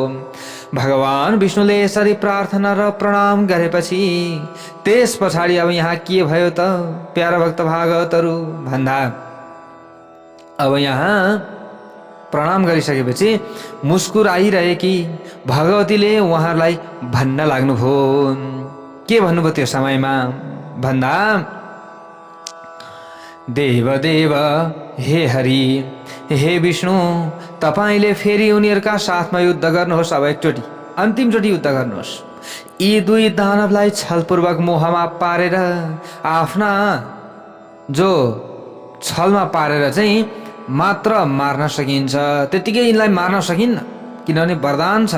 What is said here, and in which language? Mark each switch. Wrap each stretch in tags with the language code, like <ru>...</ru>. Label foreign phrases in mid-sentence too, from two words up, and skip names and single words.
<ne>भगवान विष्णुले यसरी प्रार्थना र प्रणाम गरेपछि त्यस पछाडि अब यहाँ के भयो त प्यारा भक्त भागवतहरू भन्दा, अब यहाँ प्रणाम गरिसकेपछि मुस्कुराइरहेकी भगवतीले उहाँहरूलाई भन्न लाग्नुभयो। के भन्नुभयो त्यो समयमा भन्दा, देव देव हे हरि, हे विष्णु, तपाईले फेरि उनीहरूका साथमा युद्ध गर्नुहोस्। अब एकचोटि अन्तिमचोटि युद्ध गर्नुहोस्। यी 2 दानवलाई छलपूर्वक मोहमा पारेर आफ्ना जो छलमा पारेर चाहिँ मात्र मार्न सकिन्छ, त्यतिकै यिनलाई मार्न सकिन्न, किनभने वरदान छ।</ne>